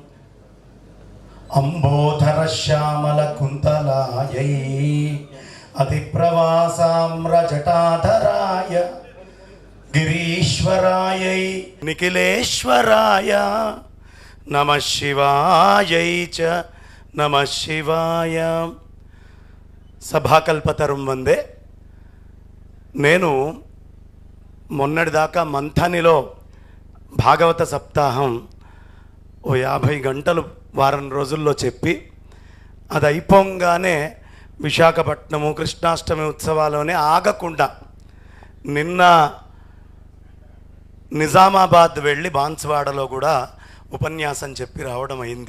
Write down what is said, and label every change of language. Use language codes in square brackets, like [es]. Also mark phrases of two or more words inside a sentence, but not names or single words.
[sa] अम्बोधरश्यामलकुन्तलायै अतिप्रवासाम्रजटाधराय गिरीश्वरायै निखिलेश्वराय नमः शिवायै च नमः शिवाय। సభాకల్పతరం వందే. [te] నేను మొన్నటిదాకా మంథనిలో భాగవత సప్తాహం ఓ 50 గంటలు వారం రోజుల్లో చెప్పి అది అయిపోగానే విశాఖపట్నము కృష్ణాష్టమి ఉత్సవాలోనే ఆగకుండా నిన్న నిజామాబాద్ వెళ్ళి బాన్స్వాడలో కూడా ఉపన్యాసం చెప్పి రావడం అయింది.